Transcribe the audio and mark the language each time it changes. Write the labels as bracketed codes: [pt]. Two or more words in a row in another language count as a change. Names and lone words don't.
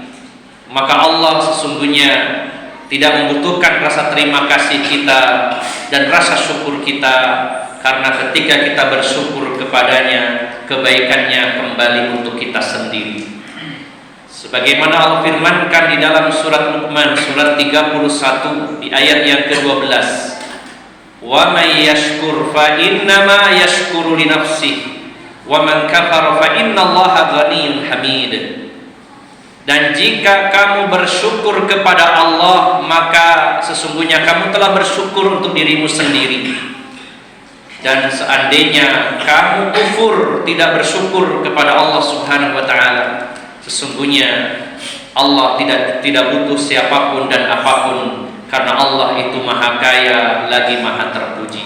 [id] Maka Allah sesungguhnya tidak membutuhkan rasa terima kasih kita dan rasa syukur kita, karena ketika kita bersyukur kepadanya, kebaikannya kembali untuk kita sendiri. Sebagaimana Allah firmankan di dalam surat Luqman surat 31 di ayat yang ke-12, [ar] ومن يشكر فإنما يشكر لنفسه ومن كفر فإن الله غني حميد. [id] Dan jika kamu bersyukur kepada Allah, maka sesungguhnya kamu telah bersyukur untuk dirimu sendiri. Dan seandainya kamu kufur, tidak bersyukur kepada Allah [ar] سبحانه وتعالى, [id] sesungguhnya Allah tidak butuh siapapun dan apapun, karena Allah itu maha kaya lagi maha terpuji.